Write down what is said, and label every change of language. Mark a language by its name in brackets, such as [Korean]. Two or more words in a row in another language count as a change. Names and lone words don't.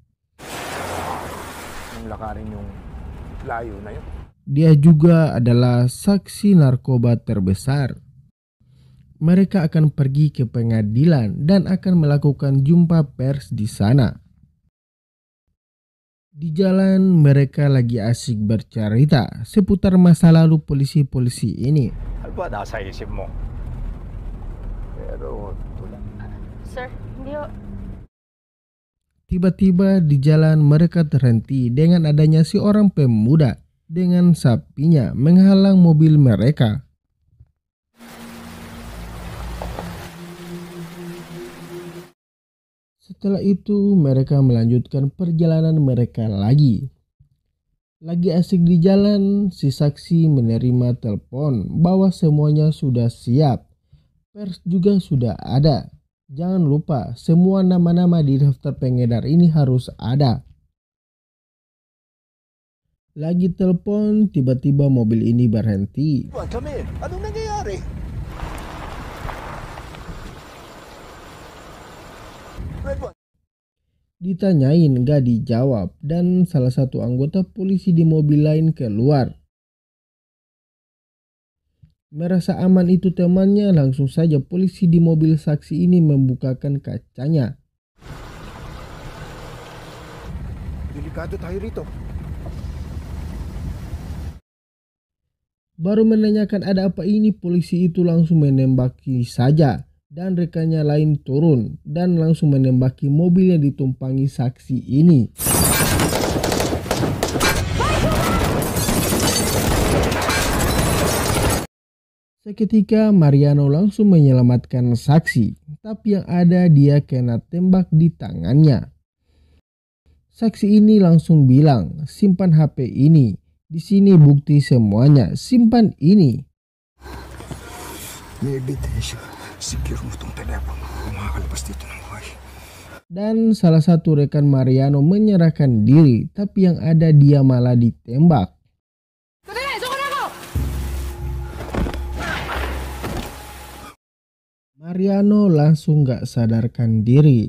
[Filipino] Lakarin yung layo na yun. [Indonesian] Dia juga adalah saksi narkoba terbesar. Mereka akan pergi ke pengadilan dan akan melakukan jumpa pers di sana. Di jalan mereka lagi asik bercerita seputar masa lalu polisi-polisi ini. [Filipino] Ano ba nasa isip mo? Pero tulad. Sir, hindi ho. [Indonesian] Tiba-tiba di jalan mereka terhenti dengan adanya seorang pemuda dengan sapinya menghalang mobil mereka. Setelah itu mereka melanjutkan perjalanan mereka lagi. Lagi asik di jalan, si saksi menerima telepon bahwa semuanya sudah siap. Pers juga sudah ada. Jangan lupa, semua nama-nama di daftar pengedar ini harus ada. Lagi telepon, tiba-tiba mobil ini berhenti. [Filipino] Buwan kami, anong nangyayari? Redwan. [Indonesian] Ditanyain gak dijawab dan salah satu anggota polisi di mobil lain keluar. Merasa aman itu temannya, langsung saja polisi di mobil saksi ini membukakan kacanya. [Filipino] Delikado tayo rito. [Indonesian] Baru menanyakan ada apa ini, polisi itu langsung menembaki saja dan rekannya lain turun dan langsung menembaki mobil yang ditumpangi saksi ini. Seketika Mariano langsung menyelamatkan saksi, tapi yang ada dia kena tembak di tangannya. Saksi ini langsung bilang, simpan HP ini, di sini bukti semuanya, simpan ini. [Filipino] May ebidensya. Secure mo itong telepono. Makakalabas dito ng buhay. [Indonesian] Dan salah satu rekan Mariano menyerahkan diri, tapi yang ada dia malah ditembak. Mariano langsung gak sadarkan diri.